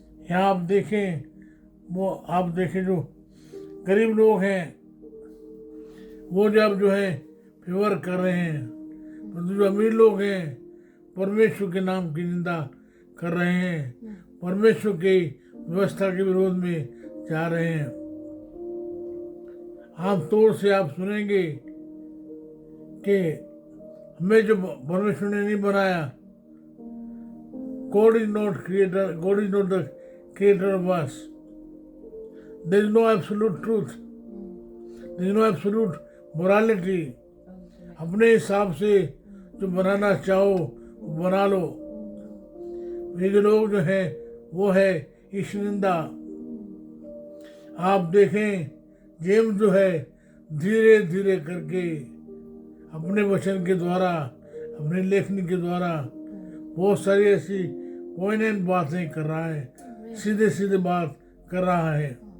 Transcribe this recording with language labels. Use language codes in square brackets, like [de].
[hi] यहाँ आप देखें, वो आप देखें जो गरीब लोग हैं वो जब जो है फेवर कर रहे हैं, परंतु जो अमीर लोग हैं परमेश्वर के नाम की निंदा कर रहे हैं, परमेश्वर की व्यवस्था के विरोध में जा रहे हैं। आमतौर से आप सुनेंगे कि हमें जो परमेश्वर ने नहीं बनाया, [en] God is not creator, God is not the creator of us. There is no absolute truth. There is no absolute morality. [hi] अपने हिसाब से जो बनाना चाहो वो बना लो। ये जो लोग जो है वो है ईश निंदा। आप देखें जेम्स जो है धीरे धीरे करके अपने वचन के द्वारा, अपनी लेखनी के द्वारा बहुत सारी ऐसी पोइनेंट बातें कर रहा है, सीधे सीधे बात कर रहा है।